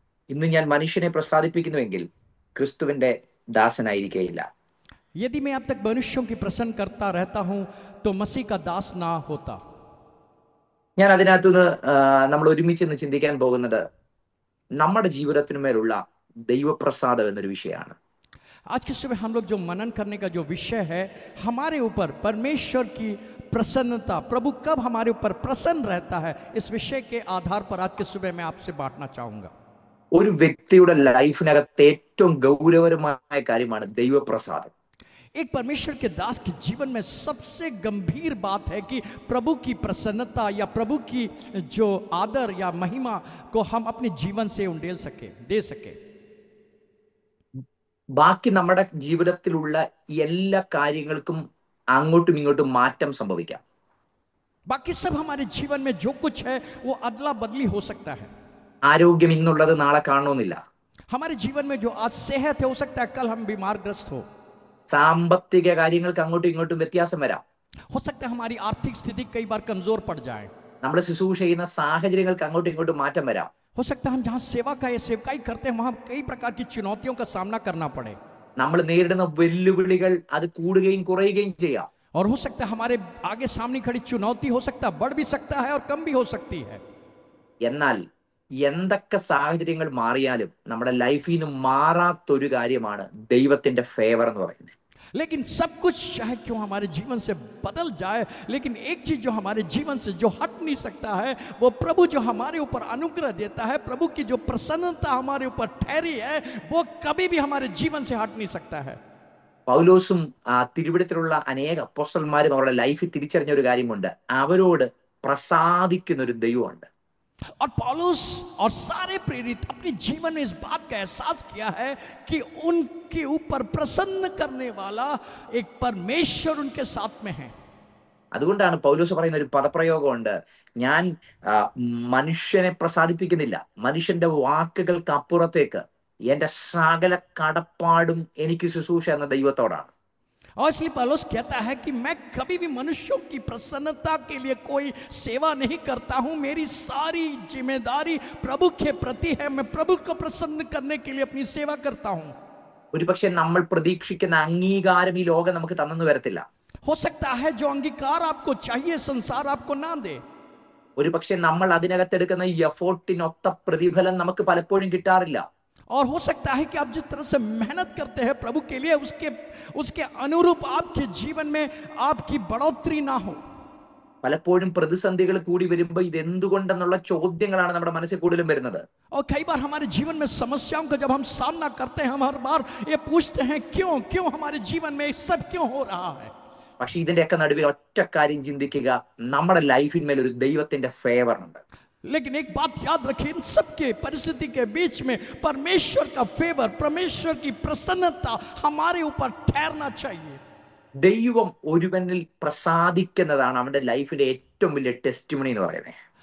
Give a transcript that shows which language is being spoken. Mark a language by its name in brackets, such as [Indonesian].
[Malayalam] ഇന്ന് ഞാൻ മനുഷ്യനെ പ്രസാദിപ്പിക്കുന്നുവെങ്കിൽ ക്രിസ്തുവിന്റെ ദാസനായിരിക്കുകയില്ല. [Hindi] यदि मैं अब तक मनुष्यों की प्रसन्न करता रहता हूं तो मसीह का दास ना होता. [Malayalam] ഞാൻ അതിനകത്തുനിന്ന് നമ്മൾ ഒരുമിച്ച് ഇന്ന് ചിന്തിക്കാൻ പോകുന്നത് നമ്മുടെ ജീവിതത്തിന്മേലുള്ള ദൈവപ്രസാദം എന്നൊരു വിഷയമാണ്. [Hindi] आज की सुबह हम लोग जो मनन करने का जो विषय है, हमारे ऊपर परमेश्वर की प्रसन्नता, प्रभु कब हमारे ऊपर प्रसन्न रहता है, इस विषय के आधार पर आज के सुबह मैं आपसे बांटना चाहूंगा। [Malayalam] ഒരു വ്യക്തിയുടെ ലൈഫിനകത്ത് ഏറ്റവും ഗൗരവകരമായ കാര്യമാണ് ദൈവപ്രസാദം. [Hindi] एक परमेश्वर के दास के जीवन में सबसे गंभीर बात है कि प्रभु की प्रसन्नता या प्रभु की जो आदर या महिमा को हम अपने जीवन से उंडेल सके, दे सके। [Malayalam] ബാക്കി നമ്മുടെ ജീവിതത്തിലുള്ള എല്ലാ കാര്യങ്ങൾക്കും അങ്ങോട്ടും ഇങ്ങോട്ടും മാറ്റം സംഭവിക്കാം. [Hindi] बाकी सब हमारे जीवन में जो कुछ है वो अदला बदली हो सकता है। [Malayalam] ആരോഗ്യം ഇന്നുള്ളത് നാളെ കാണണമെന്നില്ല. [Hindi] हमारे जीवन में जो आज सेहत है, हो सकता है कल हम बीमार ग्रस्त हो। [Malayalam] സാമ്പത്തിക കാര്യങ്ങൾക്ക് അങ്ങോട്ടും ഇങ്ങോട്ടും വ്യത്യാസം വരാം. [Hindi] हो सकता है हमारी आर्थिक स्थिति कई बार कमजोर पड़ जाए। [Malayalam] നമ്മൾ ശുശ്രൂഷ ചെയ്യുന്ന സാഹചര്യങ്ങൾക്ക് അങ്ങോട്ടും इങ്ങോട്ടും മാറ്റം വരാം. [Hindi] हो सकता है हम जहां सेवा का सेवकाई करते हैं वहां कई प्रकार की चुनौतियों का सामना करना पड़े। [Malayalam] നമ്മൾ നേരിടുന്ന വെല്ലുവിളികൾ അത് കൂടുകയും കുറയുകയും ചെയ്യാം. [Hindi] और हो सकता है हमारे आगे सामने खड़ी चुनौती हो सकता है बढ़ भी सकता है और कम भी हो सकती है। [Malayalam] എന്നാൽ എന്തൊക്കെ സാഹചര്യങ്ങൾ മാറിയാലും നമ്മുടെ ലൈഫിൽ നിന്ന് മാറാത്തൊരു കാര്യമാണ് ദൈവത്തിന്റെ ഫേവർ എന്ന് പറയുന്നത്. [Hindi] लेकिन सब कुछ चाहे क्यों हमारे जीवन से बदल जाए, लेकिन एक चीज जो हमारे जीवन से जो हट नहीं सकता है, वो प्रभु जो हमारे ऊपर अनुग्रह देता है, प्रभु की जो प्रसन्नता हमारे ऊपर ठहरी है, वो कभी भी हमारे जीवन से हट नहीं सकता है। [Malayalam] പൗലോസും തിരുവിടത്തിലുള്ള അനേക അപ്പോസ്തലന്മാരും അവരുടെ ലൈഫിൽ തിരിച്ചറിഞ്ഞ ഒരു കാര്യമുണ്ട്, അവരോട് പ്രസാദിക്കുന്ന ഒരു ദൈവമുണ്ട്. [Hindi] और पौलुस और सारे प्रेरित अपने जीवन में इस बात का एहसास किया है कि उनके ऊपर प्रसन्न करने वाला एक परमेश्वर उनके साथ में है। [Malayalam] അതുകൊണ്ടാണ് പൗലോസ് പറയുന്ന ഒരു പദപ്രയോഗമുണ്ട്, ഞാൻ മനുഷ്യനെ പ്രസാദിപ്പിക്കുന്നില്ല, മനുഷ്യന്റെ വാക്കുകൾക്ക് അപ്പുറത്തേക്ക് എന്റെ സകല കടപ്പാടും എനിക്ക് ശുശ്രൂഷ എന്ന ദൈവത്തോടാണ്. [Hindi] और इसलिए पौलुस कहता है कि मैं कभी भी मनुष्यों की प्रसन्नता के लिए कोई सेवा नहीं करता हूं, मेरी सारी जिम्मेदारी प्रभु के प्रति है, मैं प्रभु को प्रसन्न करने के लिए अपनी सेवा करता हूं। [Malayalam] ഒരുപക്ഷെ നമ്മൾ പ്രതീക്ഷിക്കുന്ന അംഗീകാരം ഈ ലോകം നമുക്ക് തന്നെന്ന് വരത്തില്ല. [Hindi] हो सकता है जो अंगीकार आपको चाहिए संसार आपको ना दे। [Malayalam] ഒരുപക്ഷെ നമ്മൾ അതിനകത്തെടുക്കുന്ന ഈ എഫോർട്ടിനൊത്ത പ്രതിഫലം നമുക്ക് പലപ്പോഴും കിട്ടാറില്ല. [Hindi] और हो सकता है कि आप जिस तरह से मेहनत करते हैं प्रभु के लिए उसके अनुरूप आपके जीवन में आपकी बढ़ोतरी ना हो। [Malayalam] പലപ്പോഴും പ്രതിസന്ധികൾ കൂടി വരുമ്പോൾ ഇത് എന്തുകൊണ്ടെന്നുള്ള ചോദ്യങ്ങളാണ് നമ്മുടെ മനസ്സിൽ കൂടുതലും വരുന്നത്. [Hindi] और कई बार हमारे जीवन में समस्याओं का जब हम सामना करते हैं, हम हर बार ये पूछते हैं क्यों हमारे जीवन में सब क्यों हो रहा है। [Malayalam] പക്ഷെ ഇതിന്റെയൊക്കെ നടുവിൽ ഒറ്റ കാര്യം ചിന്തിക്കുക, നമ്മുടെ ലൈഫിന്മേൽ ഒരു ദൈവത്തിന്റെ ഫേവർ ഉണ്ട്. [Hindi] लेकिन एक बात याद रखिए, इन सबके परिस्थिति के बीच में परमेश्वर का फेवर, परमेश्वर की प्रसन्नता हमारे ऊपर ठहरना चाहिए। [Malayalam] ദൈവം ഒരുവനിൽ പ്രസാദിക്കുന്നതാണ് അവന്റെ ലൈഫിലെ ഏറ്റവും വലിയ ടെസ്റ്റിമണി എന്ന് പറയുന്നത്.